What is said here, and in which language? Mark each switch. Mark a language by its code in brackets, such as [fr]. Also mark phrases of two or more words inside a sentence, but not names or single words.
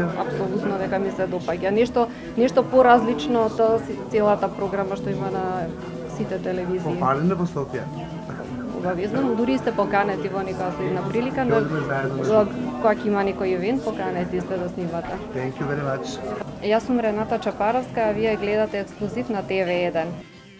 [mk] Апсолутно дека ми се допаѓа. Нешто поразлично од целата програма што има на сите телевизии. Пофалиме во Софија. Обавезно, дури сте поканети во некоја следна прилика, Ќе одиме заедно. кога ќе има некој евент, поканети сте да снимате. [en] Thank you very much. [mk] Јас сум Рената Чапаровска, а вие гледате ексклузив на TV1.